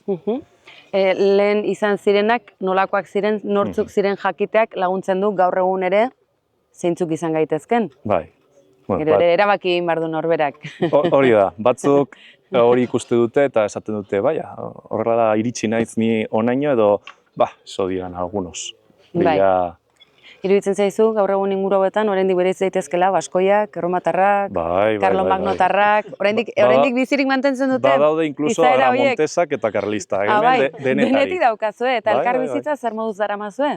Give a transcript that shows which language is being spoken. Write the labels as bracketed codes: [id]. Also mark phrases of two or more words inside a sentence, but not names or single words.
[eu] Lehen izan zirenak, nolakoak ziren, nortzuk ziren jakiteak laguntzen du gaur egun ere zeintzuk izan gaitezken. Bai. Gero ere erabaki egin behar du norberak. Hori da, batzuk hori ikuste dute eta esaten dute, baina, horrela iritsi naiz ni onaino edo, [es] eso digan algunos. [eu] Bai. Iruditzen zaizu, gaur egun inguru hauetan, oraindik bereiz daitezkela, baskoiak, erromatarrak, karlomagnotarrak, oraindik bizirik mantentzen dute. Badaude inkluso aramontesak eta karlistak. Denetik daukazue, eta elkar bizitza zer moduz daramazue?